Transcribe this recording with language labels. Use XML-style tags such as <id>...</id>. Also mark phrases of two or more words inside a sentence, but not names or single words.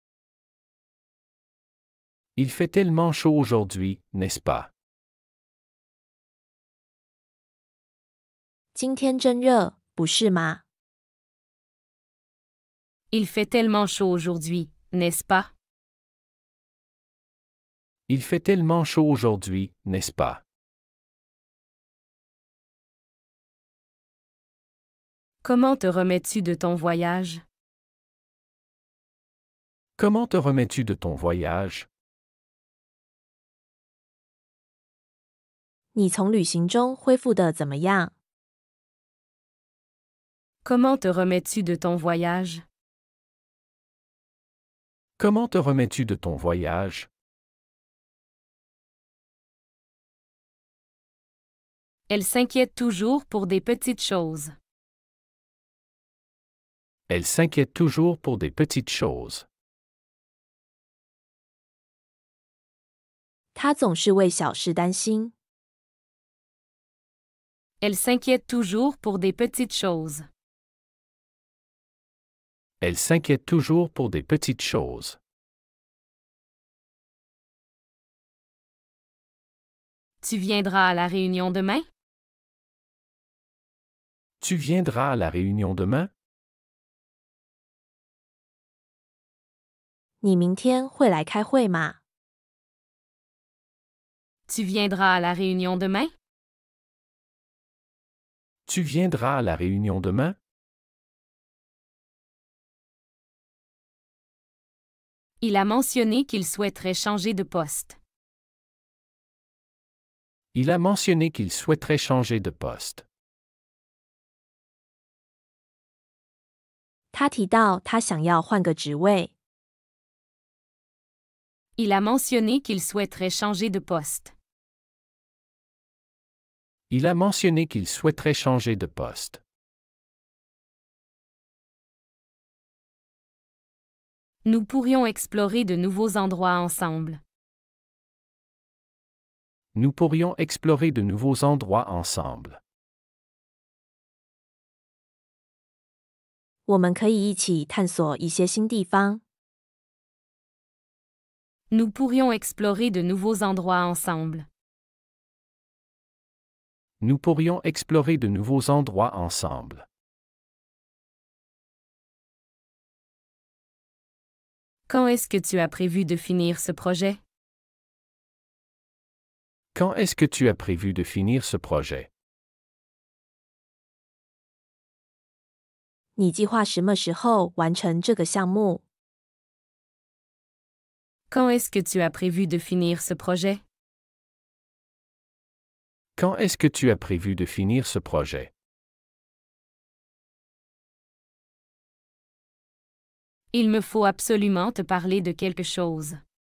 <fr>Il fait tellement chaud aujourd'hui, n'est-ce pas?</fr> <zh>今天真热，不是吗？</zh> <fr>Il fait tellement chaud aujourd'hui, n'est-ce pas? Il fait tellement chaud aujourd'hui, n'est-ce pas? Comment te remets-tu de ton voyage? Comment te remets-tu de ton voyage?</fr> <zh>你从旅行中恢复的怎么样？</zh> <fr>Comment te remets-tu de ton voyage? Comment te remets-tu de ton voyage? Elle s'inquiète toujours pour des petites choses. Elle s'inquiète toujours pour des petites choses.</fr> <zh>他总是为小事担心。</zh> <fr>Elle s'inquiète toujours pour des petites choses. Elle s'inquiète toujours pour des petites choses. Tu viendras à la réunion demain? Tu viendras à la réunion demain?</fr> <zh>你明天会来开会吗？</zh> <fr>Tu viendras à la réunion demain? Tu viendras à la réunion demain? Il a mentionné qu'il souhaiterait changer de poste. Il a mentionné qu'il souhaiterait changer de poste.</fr> <zh>他提到他想要换个职位。</zh> <fr>Il a mentionné qu'il souhaiterait changer de poste. Il a mentionné qu'il souhaiterait changer de poste. Nous pourrions explorer de nouveaux endroits ensemble. Nous pourrions explorer de nouveaux endroits ensemble.</fr> <zh>我们可以一起探索一些新地方。</zh> <fr>Nous pourrions explorer de nouveaux endroits ensemble. Nous pourrions explorer de nouveaux endroits ensemble. Quand est-ce que tu as prévu de finir ce projet? Quand est-ce que tu as prévu de finir ce projet?</fr> <zh>你计划什么时候完成这个项目？</zh> <fr>Quand est-ce que tu as prévu de finir ce projet? Quand est-ce que tu as prévu de finir ce projet? Il me faut absolument te parler de quelque chose.</fr>